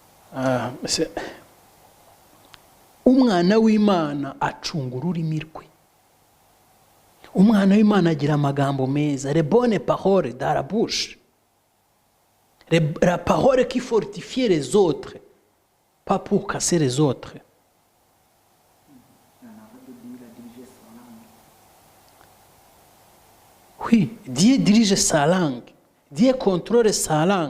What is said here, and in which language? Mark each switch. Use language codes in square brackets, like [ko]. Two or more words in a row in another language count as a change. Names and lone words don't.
[rw] umwana w'Imana acunga ururimi rwe. Umwana w'Imana agira amagambo meza, [fr] les bonnes paroles dans la bouche, la parole qui fortifie les autres, pas pour casser les autres. Oui, Dieu dirige sa langue, Dieu contrôle sa langue.